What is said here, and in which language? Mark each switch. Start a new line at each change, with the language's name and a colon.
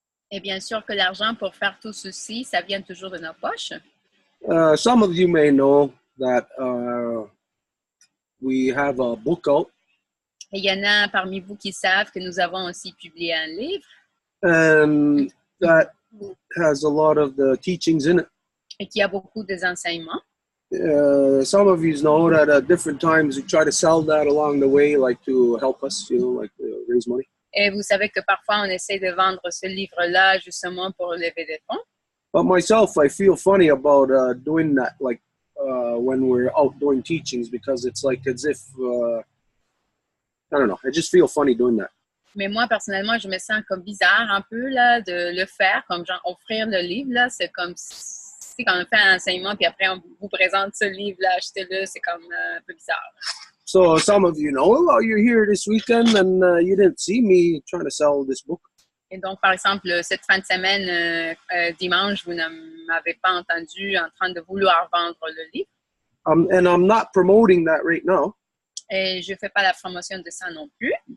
French: Et bien sûr que l'argent pour faire tout ceci, ça vient toujours de nos poches.
English: Some of you may know that we have a book out.
French: Et il y en a parmi vous qui savent que nous avons aussi publié un livre.
English: And that has a lot of the teachings in it.
French: et qui a beaucoup des enseignements.
English: Some of you know that at different times we try to sell that along the way, like to help us, like raise money.
French: Et vous savez que parfois on essaie de vendre ce livre-là justement pour lever des fonds.
English: But myself, I feel funny about doing that, like when we're out doing teachings, because it's like as if, I don't know, I just feel funny doing that.
French: Mais moi, personnellement, je me sens comme bizarre un peu là, de le faire, comme genre offrir le livre. Là, c'est comme si quand on fait un enseignement, puis après on vous présente ce livre-là, achetez-le, c'est comme un peu bizarre.
English: So some of you know, well, you're here this weekend and you didn't see me trying to sell this book.
French: Et donc, par exemple, cette fin de semaine, dimanche, vous ne m'avez pas entendu en train de vouloir vendre le livre.
English: And I'm not promoting that right now.
French: Et je ne fais pas la promotion de ça non plus.